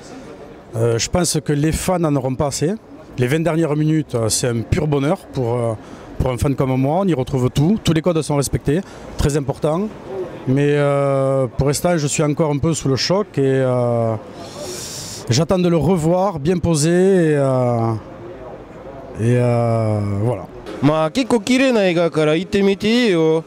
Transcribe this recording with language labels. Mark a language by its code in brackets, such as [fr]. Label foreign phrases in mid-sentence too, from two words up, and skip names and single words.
[fr] Je pense que les fans n'en auront pas assez. Les 20 dernières minutes, c'est un pur bonheur pour un fan comme moi. On y retrouve tout, tous les codes sont respectés, très important. Mais pour l'instant, je suis encore un peu sous le choc et j'attends de le revoir bien posé et voilà. [ja] まあ結構綺麗な映画から行ってみていいよ。